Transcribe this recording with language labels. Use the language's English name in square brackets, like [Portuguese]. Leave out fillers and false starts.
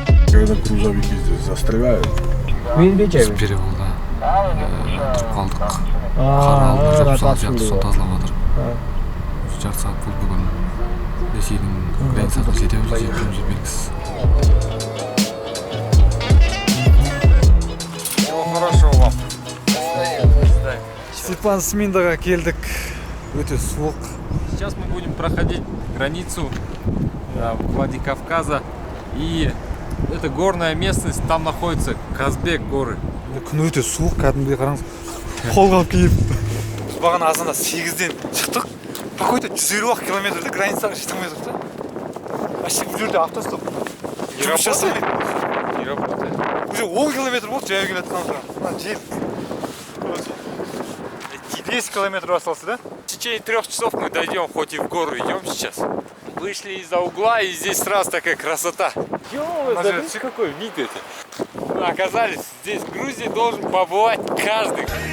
[Russian] Когда грузовики здесь застревают. С перевода [Kazakh] тұрып қалдық. Қар алдында жүріп сол жақты сол тазалап жатыр. Жарты сағат болды бүгін. Ресейдің границасына жетеміз белгісіз. [Russian] Всего хорошего вам. [Kazakh] Степан Сминдаға келдік. Өте суық. [Russian] Сейчас мы будем проходить границу Владикавказа. И это горная местность, там находится Казбек горы. [Kazakh] Күн өте суық, кәдімгідей қараңыз. Қолғап киіп. Біз бағана азанда 8-ден шықтық. Какой-то 150 километрді границаға жете алмай тұрдық та. Вообще бұл жерде автостоп. Жұмыс жасамайды. [Russian] Не работает. [Kazakh] Уже 10 километр болды жаяу келе жатқан жел. [Russian] 10 километров остался, да? В течение 3 часов мы дойдем, хоть и в гору идем сейчас. Вышли из-за угла, и здесь сразу такая красота. Смотрите, какой вид это. Мы оказались здесь, в Грузии должен побывать каждый.